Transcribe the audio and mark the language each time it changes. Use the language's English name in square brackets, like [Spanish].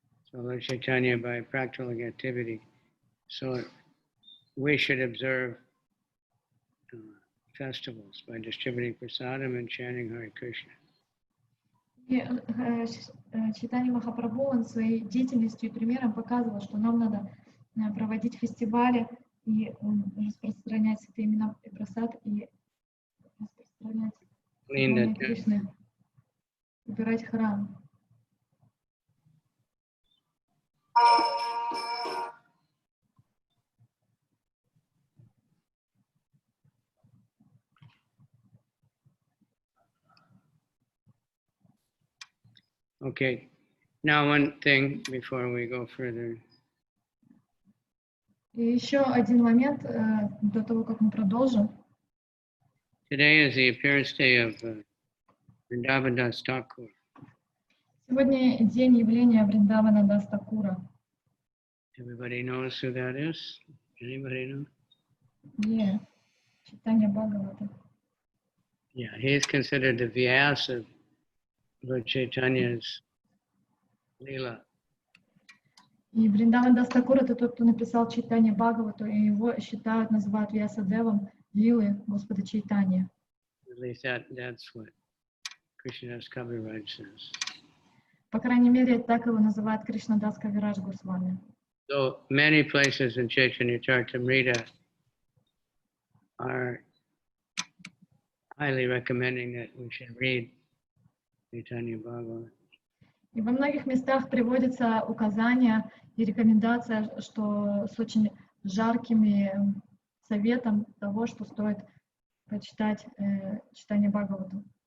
[English] So Lord Chaitanya, by practical activity, so we should observe festivals by distributing prasadam and chanting Hare Krishna. [Russian] И Чайтанья Махапрабху, он своей деятельностью и примером показывал, что нам надо проводить фестивали и распространять святые имена и прасад, и распространять имя Кришны, убирать храм. [English] Okay, now one thing before we go further. [Russian] И еще один момент до того, как мы продолжим. [English] Today is the appearance day of Vrindavan Das Thakur. [Russian] Сегодня день явления Вриндавана Дас Такура. [English] Everybody knows who that is? Anybody know? Yeah, Чайтанья Бхагавата. Yeah, he is considered the Vyas of Lord Chaitanya's Lila. [Russian] И Вриндаван Дас Такур — это тот, кто написал Чайтанья Бхагавату, и его считают, называют Вьясадевом Лилы Господа Чайтанья. [English] At least that's what Krishnadas Kaviraj says. [Russian] По крайней мере, так его называет Кришнадас Кавирадж Госвами. [English] So many places in Chaitanya-чаритамрита are highly recommending that we should read Chaitanya Bhagavatam. [Russian] И во многих местах приводится указание и рекомендация, что с очень жарким советом того, что стоит почитать читание Бхагавату.